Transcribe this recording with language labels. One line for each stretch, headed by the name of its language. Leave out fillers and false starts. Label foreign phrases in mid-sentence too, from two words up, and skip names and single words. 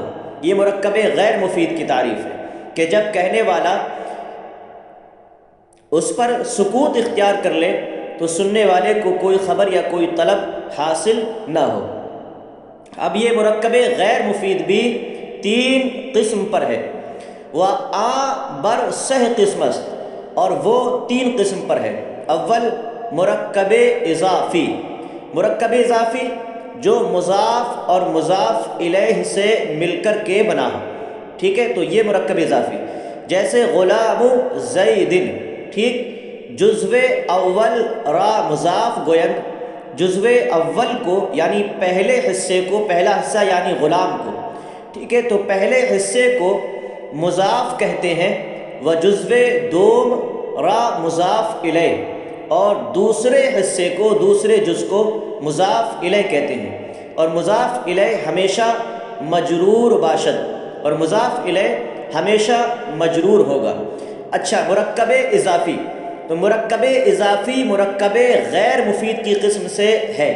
Urdu: یہ مرکب غیر مفید کی تعریف ہے کہ جب کہنے والا اس پر سکوت اختیار کر لے تو سننے والے کو کوئی خبر یا کوئی طلب حاصل نہ ہو۔ اب یہ مرکب غیر مفید بھی تین قسم پر ہے،
Persian: وہ آ بر سہ قسم است،
Urdu: اور وہ تین قسم پر ہے۔ اول مرکب اضافی، مرکب اضافی جو مضاف اور مضاف الیہ سے مل کر کے بنا ہو، ٹھیک ہے، تو یہ مرکب اضافی جیسے غلام زید، ٹھیک،
Persian: جزو اول را مضاف گویند،
Urdu: جزو اول کو یعنی پہلے حصے کو، پہلا حصہ یعنی غلام کو ٹھیک ہے، تو پہلے حصے کو مضاف کہتے ہیں،
Persian: و جزو دوم را مضاف الیہ،
Urdu: اور دوسرے حصے کو، دوسرے جز کو مضاف الیہ کہتے ہیں، اور
Persian: مضاف الیہ ہمیشہ مجرور باشد،
Urdu: اور مضاف الیہ ہمیشہ مجرور ہوگا۔ اچھا، مرکب اضافی، تو مرکب اضافی مرکب غیر مفید کی قسم سے ہے۔